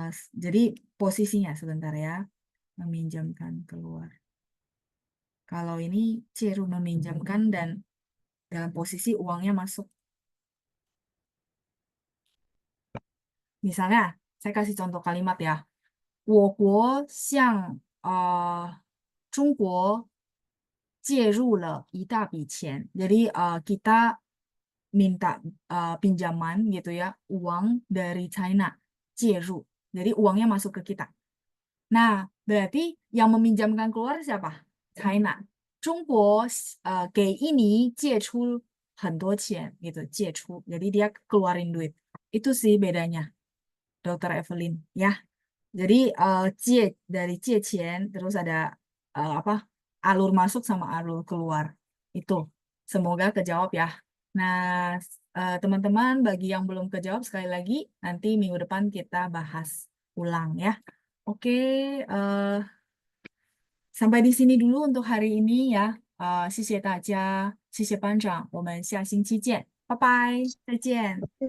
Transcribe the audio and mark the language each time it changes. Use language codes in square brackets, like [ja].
[id] Jadi posisinya sebentar ya, meminjamkan keluar. Kalau ini Ciru meminjamkan dan dalam posisi uangnya masuk. Misalnya, saya kasih contoh kalimat ya. [zh] 我国向中国借入了一大笔钱. [id] Jadi kita minta pinjaman gitu ya, uang dari China, 介入. Jadi uangnya masuk ke kita. Nah, berarti yang meminjamkan keluar siapa? China. [zh] 中国给印尼借出很多钱gitu, 借出. [id] Jadi dia keluarin duit. Itu sih bedanya, Dokter Evelyn ya. Jadi 借 dari 借钱, terus ada apa? Alur masuk sama alur keluar. Itu. Semoga kejawab ya. Nah, teman-teman bagi yang belum kejawab sekali lagi nanti minggu depan kita bahas ulang ya. Oke, eh, sampai di sini dulu untuk hari ini ya. [zh] 谢谢大家，谢谢班长，我们下星期见，拜拜，再见。